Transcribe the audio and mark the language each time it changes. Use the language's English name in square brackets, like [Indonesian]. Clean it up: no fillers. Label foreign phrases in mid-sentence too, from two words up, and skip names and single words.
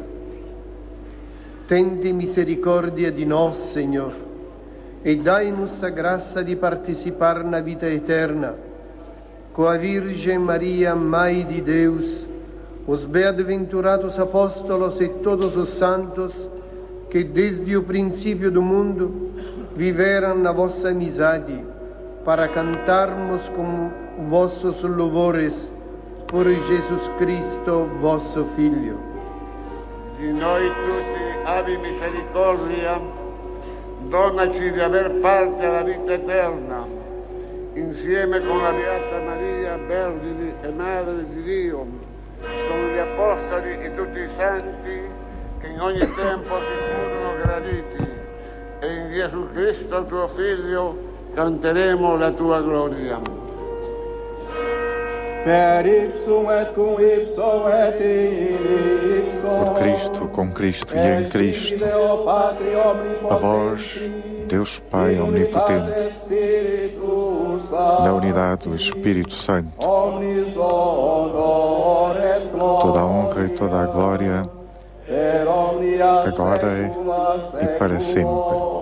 [Portuguese] Tende misericórdia de nós, Senhor, e dai-nos a graça de participar na vida eterna, com a Virgem Maria, Mãe de Deus, os bem-aventurados apóstolos e todos os santos que desde o princípio do mundo viveram na vossa amizade, para cantarmos com vossos louvores por Jesus Cristo, vosso Filho. [Italian] Di noi tutti abbi misericordia, donaci di aver parte alla vita eterna, insieme con la Beata Maria, Vergine e Madre di Dio, con gli Apostoli e tutti i Santi che in ogni tempo si furono graditi, e in Gesù Cristo, tuo Figlio, canteremo la tua gloria. [Portuguese] Por Cristo, com Cristo e em Cristo, a vós, Deus Pai Omnipotente, na unidade do Espírito Santo, toda a honra e toda a glória, agora e para sempre.